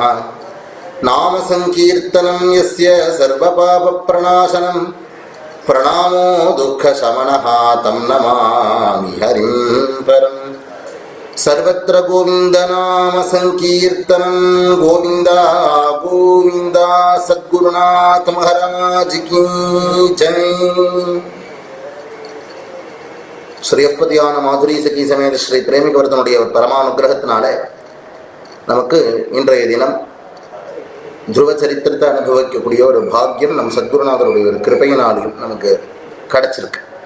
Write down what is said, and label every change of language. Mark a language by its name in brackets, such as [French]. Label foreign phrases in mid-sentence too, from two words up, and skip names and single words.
[Sanskrit] नाम संकीर्तनं यस्य सर्वपापप्रणाशनं प्रणामो दुःखशमनः तं नमामि हरिं परम्। सर्वत्र गोविन्दनाम संकीर्तनं गोविन्द गोविन्द। [Hindi] सद्गुरुनाथ महाराज की जय। [Tamil] ஸ்ரீ அப்பதியான மாதுரி சகி சமேத ஸ்ரீ பிரேமிகவர்தனுடைய பரமானுகிரகத்தினால நமக்கு இன்றைய தினம் துருவ சரித்திரத்தை அனுபவிக்கக்கூடிய ஒரு பாக்கியம் நம் சத்குருநாதருடைய ஒரு கிருபையினாலும் நமக்கு கிடைச்சிருக்கு.